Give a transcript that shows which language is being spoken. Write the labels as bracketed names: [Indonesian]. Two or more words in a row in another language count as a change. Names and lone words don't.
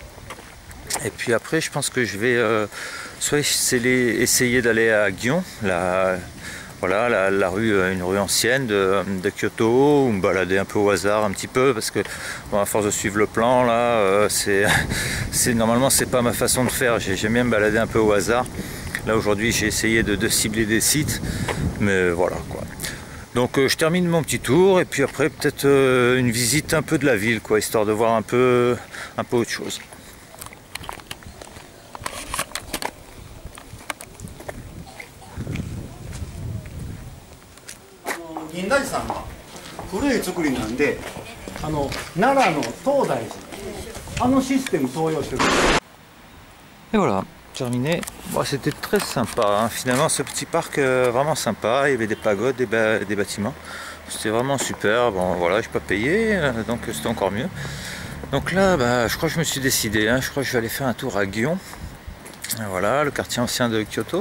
[French] Et puis après je pense que je vais soit essayer d'aller à Gion, voilà, la rue, une rue ancienne de Kyoto, ou me balader un peu au hasard un petit peu, parce que bon, à force de suivre le plan, là, normalement c'est pas ma façon de faire, j'aime bien me balader un peu au hasard. Là aujourd'hui j'ai essayé de cibler des sites, mais voilà quoi. Donc je termine mon petit tour, et puis après peut-être une visite un peu de la ville, quoi, histoire de voir un peu autre chose. [Japanese] 銀田寺さんは古い造りなんで、奈良の東大寺、システム採用してる。 [French] Et voilà, terminé. Bon, c'était très sympa, hein. Finalement ce petit parc vraiment sympa, il y avait des pagodes, des bâtiments. C'était vraiment super. Bon voilà, j'ai pas payé, donc c'était encore mieux. Donc là, bah, je crois que je me suis décidé, hein. Je crois que je vais aller faire un tour à Gion. Voilà, le quartier ancien de Kyoto.